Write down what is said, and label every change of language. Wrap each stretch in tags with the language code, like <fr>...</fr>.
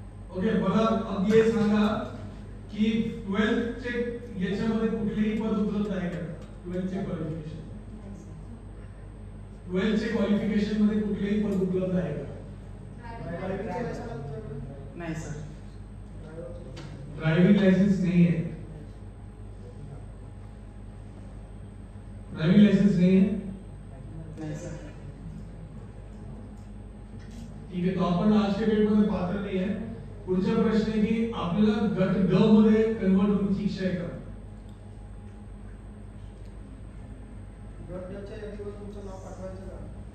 <mr>Okay मला</mr> <hi>अब ये</hi> <mr>सांगा की 12th चे याच्यामध्ये कुठलेही पद उपलब्ध आहे का? 12th चे क्वालिफिकेशन 12th चे क्वालिफिकेशन मध्ये कुठलेही पद उपलब्ध आहे का? नाही सर.</mr> <hi>ड्राइविंग लाइसेंस नहीं है. ड्राइविंग लाइसेंस नहीं है.</hi> <mr>नाही सर. ठीक आहे, तो आपण</mr> <hi>आज के डेट</hi> <mr>मध्ये पात्र नाही आहे. पुढचा प्रश्न आहे की आपल्याला गट ग मध्ये कन्वर्ट होण्याची इच्छा आहे का? गटाच्या यादीवर तुमचं नाव पाठवायचं का?</mr>